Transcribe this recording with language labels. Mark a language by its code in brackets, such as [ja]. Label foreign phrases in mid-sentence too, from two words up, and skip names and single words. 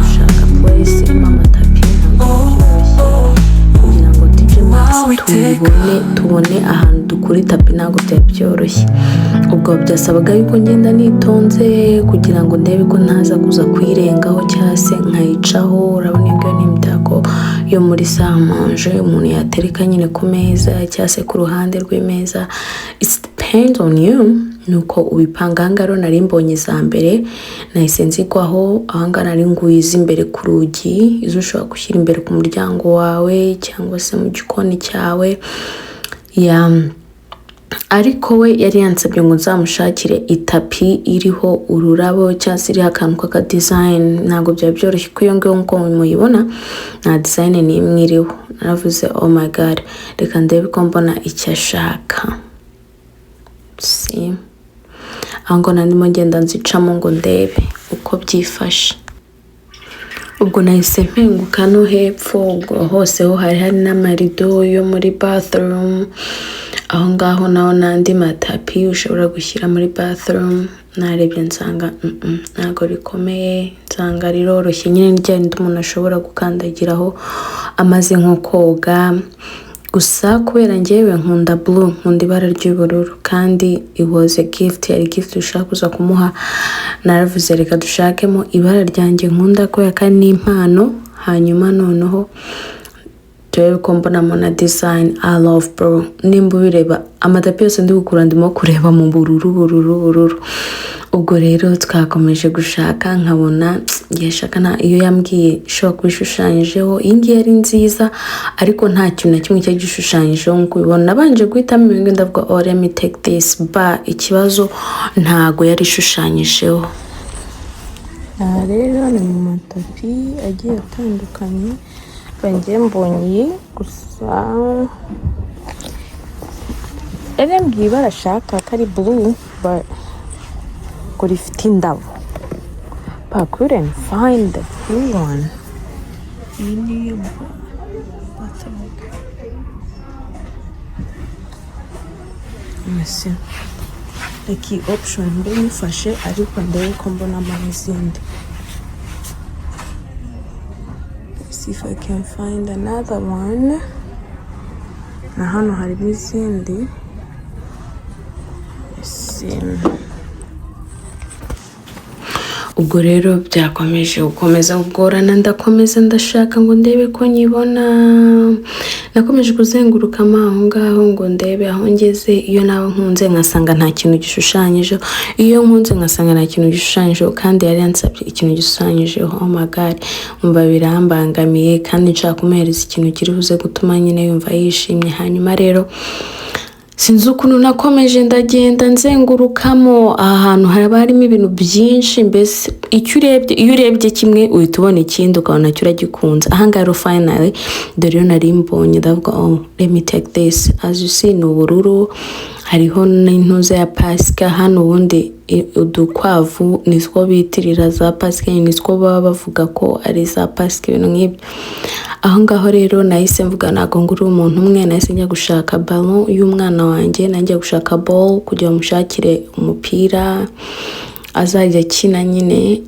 [rw] Oh, oh, kugira ngo tujye max tubone ahantu dukura itapi ntabwo byari byoroshye. Ubwo byasabaga yuko ngenda nitonze kugira ngo ndebe ko ntaza kuza kuyirengaho cyangwa se nkayicaho. Urabona ibyo ni imitako yo muri salle umuntu yatereka nyine ku meza cyangwa se ku ruhande rw'imeza. [en] It depends on you [rw] nuko ubipanga. Ahangaro nari mbonye za mbere nahise nzigwaho. Ahangara nari nguyiza imbere ku rugi, izo ushobora gushyira imbere ku muryango wawe cyangwa se mu gikoni cyawe. Ariko we yari yansabye ngo nzamushakire itapi iriho ururabo cyangwa se iriho akantu k'aka design. Ntabwo byaba byoroshye ko iyo ngiyo nk'uko muyibona nta design n'imwe iriho. Naravuze [en] oh my god, [rw] reka ndebe ko mbona icyo ashaka. Aho ngo ndimo ngenda nzicamo ngo ndebe uko byifashe. Ubwo nahise mpenguka no hepfo, ubwo hose ho hari n'amarido yo muri bathroom. Aho ngaho naho n'andi matapi ushobora gushyira muri bathroom. Narebye nsanga ntabwo rikomeye, nsanga riroroshye nyine n'igenda umuntu ashobora gukandagiraho amaze nko koga. Gusa kubera njyewe nkunda blue, nkunda ibara ry'ubururu, kandi [en] it was a gift, [rw] yari gift ushaka kuza kumuha. Naravuze reka dushakemo ibara ryanjye nkunda kubera ko ni impano. Hanyuma noneho turebe ko mbonamo na [en] design I love bro. [rw] Nimba ubireba amatapi yose ndi gukura ndimo kureba mu bururu. Ubwo rero twakomeje gushaka nkabona yashaka iyo yambwiye ishobora kubishushanyijeho. Iyi ngiyi yari nziza ariko nta kintu na kimwe cyari gishushanyijeho nk'uko ubibona. Nabanje guhitamo ibintu ndavuga [en] oh let me take this, [rw] ikibazo ntago yari ishushanyijeho. Rero ni mu matapi agiye atandukanye bangiye mbonye. Gusa mbwiye barashaka ko ari [en] blue but [rw] ngo rifite indabo, [en] but I couldn't find the blue one. [rw] Like option ndimufashe ariko ndebe ko mbonamo n'izindi. [en] See if I can find another one. [rw] Na hano hari n'izindi. Ubwo rero byakomeje gukomeza kugorana, ndakomeza ndashaka ngo ndebe ko nyibona. Nakomeje kuzenguruka aho ngaho ngo ndebe aho ngeze. Iyo nawe nkunze nkasanga nta kintu gishushanyijeho, iyo nkunze nkasanga nta kintu gishushanyijeho, kandi yari yansabye ikintu gishushanyijeho. [en] Oh my god, [rw] umva birambangamiye kandi nshaka kumuhereza ikintu kiri buze gutuma nyine yumva yishimye. Hanyuma rero sinzi ukuntu nakomeje ndagenda nzengurukamo. Ahantu haba harimo ibintu byinshi, mbese iyo urebye kimwe uhita ubona ikindi ukabona cyo uragikunze. Ahangaro finally dore yo nari mbonye ndavuga [en] oh let me take this. As you see [rw] ni ubururu, hariho n'intuza ya pasika. Hano ubundi udukwavu nitwo bitirira za pasika, nitwo baba bavuga ko ari za pasika, ibintu nk'ibyo. Aho ngaho rero nahise mvuga ntago nguri umuntu umwe, nahise njya gushaka ballon y'umwana wanjye, najya gushaka ball kugira mushakire umupira azajya akina nyine.